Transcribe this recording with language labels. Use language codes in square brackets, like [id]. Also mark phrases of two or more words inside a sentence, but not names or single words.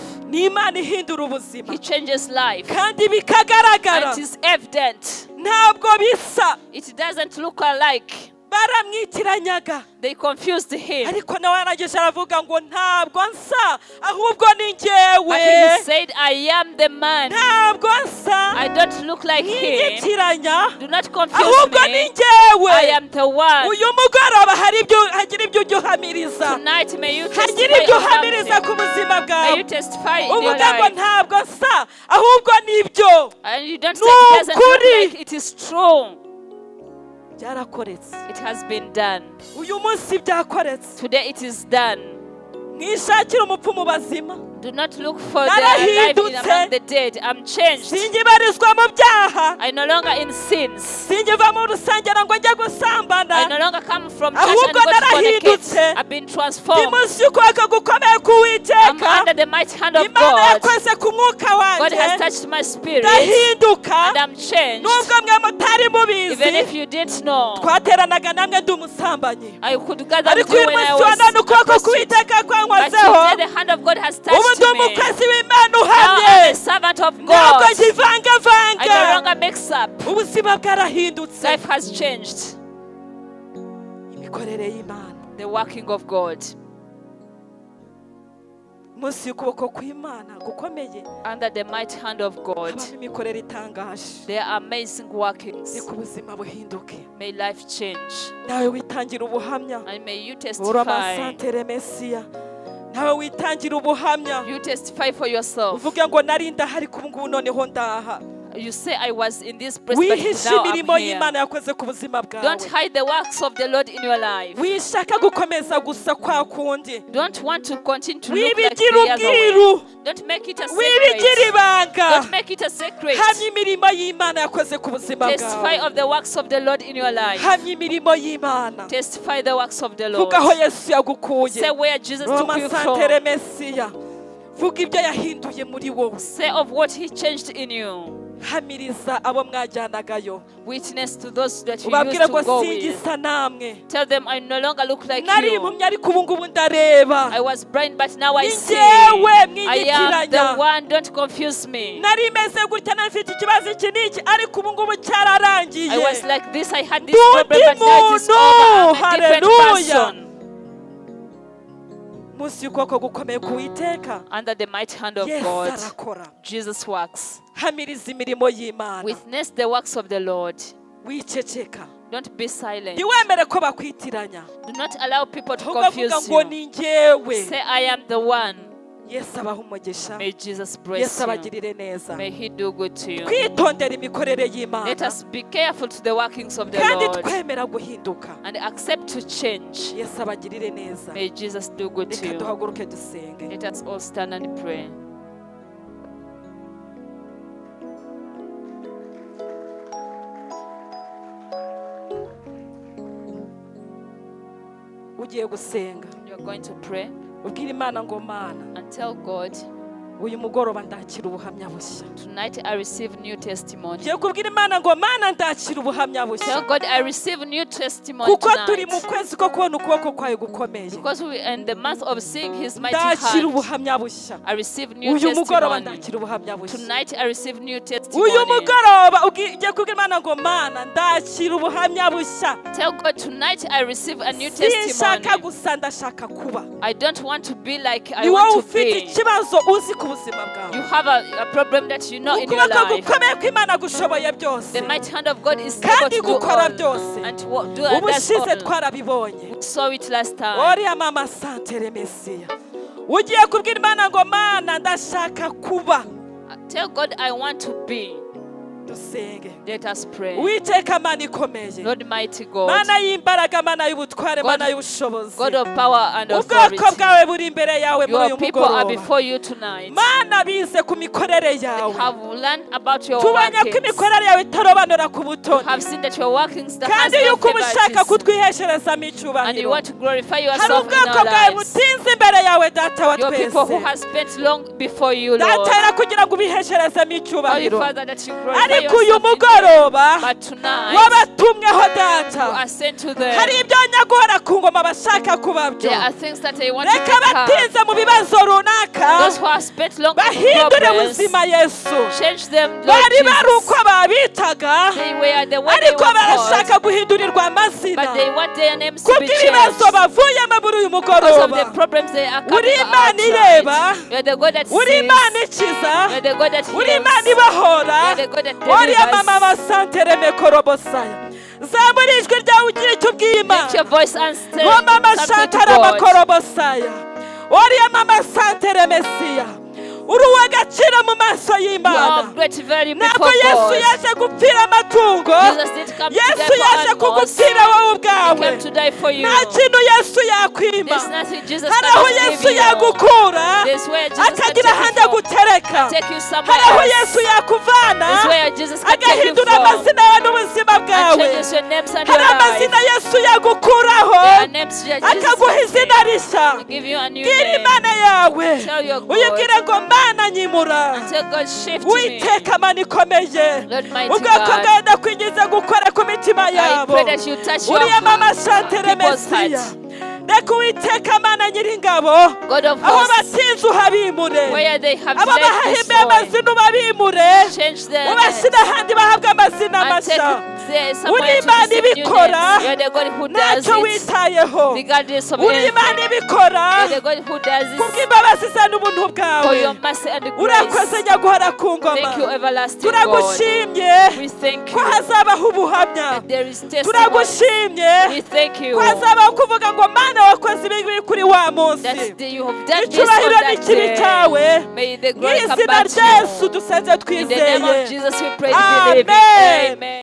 [rw] ni Imana ihindura ubuzima, [en] He changes life. [rw] kandi [en] And [rw] bikagaragara, [en] it is evident. [rw] ntabwo bisa. [en] It doesn't look alike. [rw] Baramwitiranyaga, [en] They confused him. [rw] ariko nawe arangije aravuga ngo ntabwo nsa, ahubwo ni [en] But [rw] njyewe, [en] he said, I am the man. [rw] ntabwo nsa, [en] I don't look like him. [rw] ntiyitiranya, [en] Do not confuse [rw] ahubwo ni [en] me. [rw] njyewe. [en] I am the one. [rw] Uyu mugoroba hagira ibyo ujya uhamiriza, [en] Tonight, may you [rw] hagira [en] testify [rw] ibyo [en] of [rw] uhamiriza [en] something. [rw] ku buzima [en] May you [rw] bwawe, [en] testify in your [rw] uvuga ngo [en] life. [rw] ntabwo nsa, ahubwo nibyo. [en] And you don't say it doesn't look [rw] Nukuri. [en] like it is true. [rw] Byarakoretse, [en] It has been done. [rw] uyu munsi byakoretse. [en] Today it is done. [rw] Mwishakire umupfu mu bazima, [en] Do not look for the alive in among the dead. I'm changed. [rw] singibarizwa mu byaha, [en] I no longer in sins. [rw] singiva mu rusengero ngo njye gusambana, [en] I no longer come from church and [rw] ahubwo [en] go to fornicate. [rw] narahindutse. [en] I've been [rw] ndi [en] transformed. [rw] munsi y'ukuboko gukomeye [en] I'm [rw] k'Uwiteka. [en] under the mighty hand of [rw] Imana [en] God. [rw] yakoze ku mwuka [en] God has [rw] wanjye, [en] touched my spirit [rw] ndahinduka. [en] and I'm changed. [rw] Nubwo mwe mutari mubizi, [en] Even if you didn't know, [rw] twateranaga namwe ndi umusambanyi, [en] I could gather with [rw] ariko [en] you [rw] uyu [en] when I [rw] munsi wa [en] was [rw] none [en] a [rw] ukuboko [en] prostitute. [rw] k'Uwiteka [en] But [rw] kwankozeho. [en] today the hand of God has [rw] Ubu [en] touched [rw] ndi [en] me. [rw] umukozi w'Imana [en] Now [rw] uhamye, [en] I'm a servant of [rw] ntabwo [en] God. I no [rw] nkivangavanga. [en] longer mix up. [rw] Ubuzima bwarahindutse. [en] Life has changed. [rw] Imikorere y'Imana, [en] The working of God. [rw] munsi y'ukuboko kw'Imana gukomeye [en] Under the mighty hand of God. [rw] habamo imikorere itangaje. [en] There are amazing workings. [rw] Reka ubuzima buhinduke, [en] May life change. [rw] nawe witangira ubuhamya. [en] And may you Ura testify. amasantere Mesiya, [rw] nawe witangira ubuhamya, [en] You testify for yourself. [rw] uvuge ngo nari ndahari kubu ngubu noneho ndaha. [en] You say I was in this place, but [rw] Wihishe [en] now [rw] imirimo [en] I'm here. [rw] y'Imana yakoze ku buzima [en] Don't [rw] bwawe. [en] hide the works of the Lord in your life. [rw] Wishaka gukomeza gusa kwa kundi, [en] Don't want to continue to look like [rw] wibigira [en] the other way. [rw] ubwiru, [en] Don't make it a [rw] wibigira [en] secret. [rw] ibanga. [en] Don't make it a secret. [rw] Hamya imirimo y'Imana yakoze ku buzima [en] Testify [rw] bwawe. [en] of the works of the Lord in your life. [rw] Hamya imirimo y'Imana. [en] Testify the works of the Lord. [rw] Vuga aho Yesu yagukuye. [en] Say where Jesus Ura took you amasantere from. [rw] Mesiya, vuga ibyo yahinduye muri wowe. [en] Say of what He changed in you. [rw] Hamiriza abo mwajyanagayo, [en] Witness to those that you [rw] ubabwire [en] used [rw] ngo [en] to go with. [rw] singisa namwe. [en] Tell them I no longer look like [rw] Nari [en] you. [rw] impumyi ariko ubu ngubu ndareba. [en] I was blind, but now I [rw] Ni [en] see. [rw] njyewe [en] I am [rw] mwiyitiranya. [en] the one. Don't confuse me. [rw] Nari meze gutya nafite ikibazo iki n'iki ariko ubu ngubu cyararangiye. [en] I was like this. I had this [rw] Ndi [en] problem, but now it is over. I'm a different Hallelujah. person. [rw] Munsi y'ukuboko gukomeye k'Uwiteka, [en] Under the mighty hand of [rw] Yesu [en] God, [rw] arakora. [en] Jesus works. [rw] Hamiriza imirimo y'Imana, [en] Witness the works of the Lord. [rw] wiceceka. [en] Don't be silent. [rw] Ntiwemere ko bakwitiranya, [en] Do not allow people to [rw] ahubwo [en] confuse [rw] avuga ngo [en] you. [rw] ni njyewe. [en] Say, I am the one. [rw] Yesu abaha umugisha, [en] May Jesus bless [rw] Yesu [en] you. [rw] abagirire neza. [en] May He do good to you. [rw] Kwitondera imikorere [en] Let [rw] y'Imana [en] us be careful to the workings of the [rw] kandi [en] Lord [rw] twemera guhinduka. [en] and accept to change. [rw] Yesu abagirire neza. [en] May Jesus do good to [rw] Reka [en] you. [rw] duhaguruke dusenge. [en] Let us all stand and pray. [rw] Ugiye gusenga, [en] You are going to pray [rw] ubwire Imana ngo Mana, [en] and tell God, [rw] uyu mugoroba ndakira ubuhamya bushya. [en] tonight I receive new testimony. [rw] Ugiye kubwira Imana ngo Mana ndakira ubuhamya [en] Tell [rw] bushya. [en] God, I receive new testimony [rw] Kuko turi mu [en] tonight. [rw] kwezi ko kubona ukuboko kwawe gukomeye. [en] Because we are in the month of seeing His mighty [rw] Ndakira [en] hand. [rw] ubuhamya bushya. [en] I receive new [rw] Uyu mugoroba [en] testimony. [rw] ndakira ubuhamya bushya. [en] Tonight I receive new [rw] Uyu [en] testimony. [rw] mugoroba ugiye kubwira Imana ngo Mana ndakira ubuhamya bushya. [en] Tell God, tonight I receive a new [rw] Sinshaka [en] testimony. [rw] gusa ndashaka kuba. [en] I don't want to be like I [rw] Ni wowe [en] want to [rw] ufite [en] be. [rw] ikibazo uzi ku buzima [en] You [rw] bwawe. [en] have a problem that you know in your [rw] Ukuboko [en] life. [rw] gukomeye kw'Imana gushoboye byose. [en] The mighty hand of God is [rw] Kandi [en] able to do [rw] gukora [en] all [rw] byose. [en] and to do that's [rw] Ubushize [en] all. [rw] twarabibonye. [en] We saw it last time. Oriya mama santere Mesiya. [rw] Ugiye kubwira Imana ngo Mana ndashaka kuba. [en] Tell God, I want to be. [rw] Dusenge. [en] Let us pray. [rw] Uwiteka Mana ikomeye. [en] Lord mighty God, [rw] Mana y'imbaraga, Mana y'ubutware, [en] God- [rw] Mana y'ubushobozi. [en] God of power and [rw] Ubwoko [en] authority. [rw] bwawe buri imbere yawe muri [en] Your [rw] uyu [en] people are [rw] mugoroba. [en] before you tonight. [rw] Mana bize ku mikorere yawe. [en] Have learned about your [rw] Tubonye ko [en] workings. [rw] imikorere yawe itarobanura ku butoni. [en] Have seen that your workings that has [rw] Kandi [en] no [rw] yuko uba ushaka [en] favoritism. [rw] kutwihesherezamo [en] And you [rw] icyubahiro. [en] want to glorify [rw] Hari [en] yourself in [rw] ubwoko [en] our [rw] bwawe [en] lives. [rw] butinze imbere yawe data wa [en] Your people who [rw] twese. [en] have spent long before you, Lord. [rw] Datera kugira ngo ubihesherezemo [en] Holy [rw] icyubahiro. [en] Father, that you glorify [rw] Ariko uyu [en] yourself in them. [rw] mugoroba [en] But tonight, [rw] wabatumweho [en] you [rw] data. [en] are sent to them. [rw] Hari ibyo nyagora ku ngoma bashaka kubabyo. [en] There are things that they want to [rw] Reka [en] make up. [rw] batinze mu bibazo runaka. [en] Those who have spent long [rw] Bahindure [en] problems, [rw] ubuzima Yesu. [en] change them, Lord [rw] Bari bari [en] Jesus. [rw] uko babitaga. [en] They were the way they [rw] Ariko [en] were called, [rw] barashaka guhindurirwa amazina. [en] but they want their names to be [rw] Kubw'ibibazo [en] changed. [rw] bavuyemo muri uyu [en] Because of the [rw] mugoroba. [en] problems they are [rw] Uri [en] coming out [rw] Imana ireba. [en] tonight. You are the God that [rw] Uri [en] sees. [rw] Imana ikiza. [en] You are the God that [rw] Uri [en] heals. [rw] Imana ibahora. [en] You are the God that Oriya mama delivers. basantere mekorobosaya. [rw] Zamura ijwi ryawe ugire icyo ubwiye [en] Lift your [rw] Imana. [en] voice and say Ngo mama something to shantara God. makorobosaya. Oriya mama santere Mesiya. [rw] Uri uw'agaciro mu maso [en] You are [rw] y'Imana. [en] of great value [rw] Ntabwo [en] before [rw] Yesu [en] God. [rw] yaje gupfira amatungo. [en] Jesus did come to [rw] Yesu [en] die for [rw] yaje [en] animals. [rw] kugupfira wowe [en] He [rw] ubwawe. [en] came to die for you. [rw] Nta kintu Yesu yakwima, [en] There's nothing Jesus [rw] hari aho [en] cannot [rw] Yesu [en] give you. [rw] yagukura [en] There's where Jesus can take [rw] akagira ahandi [en] you from [rw] agutereka, [en] and take you somewhere [rw] hari aho [en] else. [rw] Yesu yakuvana [en] There's where Jesus can take you [rw] agahindura [en] from [rw] amazina yawe n'ubuzima [en] and [rw] bwawe, [en] changes your names and your [rw] hari [en] life. [rw] amazina Yesu yagukuraho [en] There are names that Jesus [rw] akaguha [en] can [rw] izina rishya. [en] take. Give you a new [rw] Bwira [en] name. [rw] Imana yawe [en] Tell your God. [rw] uyibwire ngo Mana nyimura, [en] And tell God, shift me. [rw] Uwiteka Mana ikomeye, [en] Lord mighty [rw] ubwoko [en] God, [rw] bwawe ndakwinginze gukora ku mitima [en] I [rw] yabo, [en] pray that you touch your uriya mama Chantere people's Mesiya, hearts. [rw] reka Uwiteka Mana nyiringabo [en] God of [rw] aho [en] hosts, [rw] batinze uhabimure, [en] where they have [rw] abo [en] left this [rw] bahimbiye [en] boy, [rw] amazina ubabimure, [en] change their [rw] ubashyire ahandi bahabwe amazina [en] and take [rw] mashya. [en] there somewhere [rw] Uri [en] to [rw] Imana [en] receive new [rw] ibikora, [en] names. You're the God who does [rw] ntacyo [en] it, [rw] witayeho, [en] regardless of [rw] uri [en] anything. [rw] Imana ibikora [en] You're the God who does it [rw] kubw'imbabazi zawe n'ubuntu [en] for [rw] bwawe. [en] your mercy and [rw] Urakoze [en] grace. [rw] nyaguhora ku ngoma, [en] Thank you, everlasting God. [rw] turagushimye [en] We thank [rw] ko [en] you [rw] hazabaho ubuhamya, [en] that there is testimony. [rw] turagushimye [en] We thank you [rw] ko hazabaho kuvuga ngo Mana wakoze ibi ngibi kuri wa munsi, [en] that you have done this on [rw] icyubahiro [en] that [rw] n'ikibi [en] day. [rw] cyawe, [en] May the [rw] mu [en] glory come [rw] izina [en] back [rw] rya Yesu [en] to you. [rw] dusenze [en] In the name [rw] twizeye, [en] of Jesus we pray, believing. [rw] amen. [en] Amen.